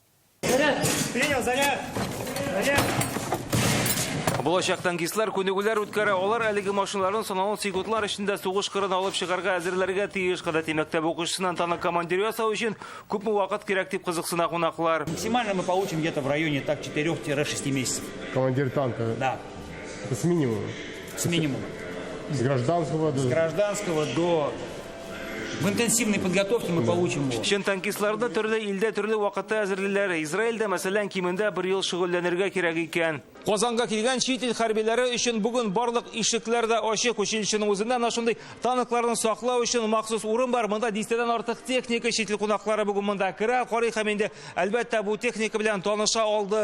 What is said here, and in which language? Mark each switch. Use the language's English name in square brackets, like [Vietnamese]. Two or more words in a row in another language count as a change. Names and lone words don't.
[Tatar] Булачак танкистлар күнегүләр үткәрә, алар әлеге машиналарын санаулы секундлар эчендә сугыш кырын алып чыгарга әзерләргә тиеш. Кадәти мәктәп укучысыннан танк командиры ясау өчен күпме вакыт кирәк дип кызыксына кунаклар. [Russian] Максимально мы получим где-то в районе 4-6 месяцев. Командир танка? Да. Это с минимума? С минимума. С гражданского до... В интенсивной подготовке мы получим его. [Tatar] Чын танкистларда төрле илдә төрле вакытта әзерлиләр. Израильдә мәсәлән кимендә 1 ел шөгыльләнергә кирәк икән. Казанга килгән чит ил хәрбиләре өчен бүген барлык ишекләр дә ачык. Училищеның үзендә шундый танкларны саклау өчен махсус урын бар. Монда 10 артык техника, чит ил кунаклары бүген монда керә, карый һәм инде әлбәттә бу техника белән таныша алды.